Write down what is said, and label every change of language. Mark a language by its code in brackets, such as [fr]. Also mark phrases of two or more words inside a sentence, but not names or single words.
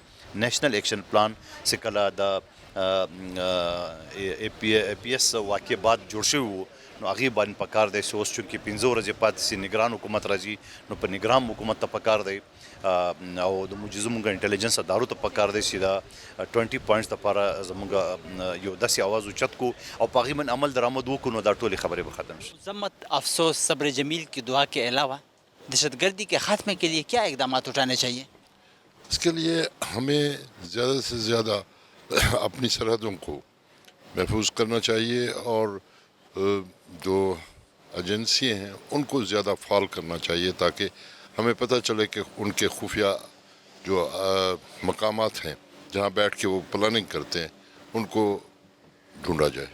[ps] نیشنل ایکشن پلان چې کله د اے پی ایس واقع بعد جوړ شوي وو نو هغې باندې پکار دی چې اوس چونکې 15 ورځې پاتې چې نګران حکومت راځي نو په نګران حکومت ته پکار دی او د زموږ انټلیجنس ادارو ته پکار دی چې دا 20 پوینټس دپاره زموږ یو داسې اواز اوچت کو او په هغې باندې عمل درآمد وکړو نو دا ټولې خبرې به ختم شي. [ur] مذمت، افسوس، صبر جمیل کی دعا کے علاوہ دہشت گردی کے خاتمے کے لیے کیا اقدامات اٹھانے چاہیے؟ اس کے لیے ہمیں زیادہ سے زیادہ اپنی سرحدوں کو محفوظ کرنا چاہیے اور جو ایجنسی ہیں ان کو زیادہ فعال کرنا چاہیے تاکہ ہمیں پتہ چلے کہ ان کے خفیہ جو مقامات ہیں جہاں بیٹھ کے وہ پلاننگ کرتے ہیں ان کو ڈھونڈا جائے.